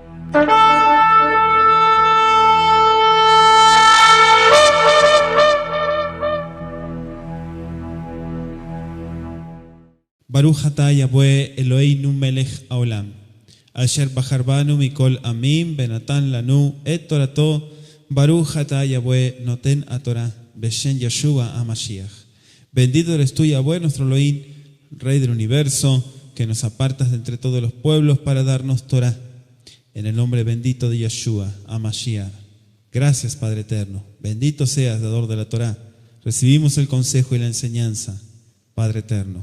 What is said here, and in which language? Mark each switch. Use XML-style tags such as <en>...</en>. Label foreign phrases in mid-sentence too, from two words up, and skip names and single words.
<he>ברוך אתה יהוה אלהינו מלך העולם, אשר בחר בנו מכל עמים בנתן לנו את תורתו, ברוך אתה יהוה נותן התורה, בשם ישוע המשיח.</he> <es>Bendito eres tú, Yahweh, nuestro Elohim, Rey del universo, que nos apartas de entre todos los pueblos para darnos Torah. En el nombre bendito de Yeshua HaMashiach. Gracias, Padre eterno. Bendito seas, dador de la Torah. Recibimos el consejo y la enseñanza, Padre eterno.</es>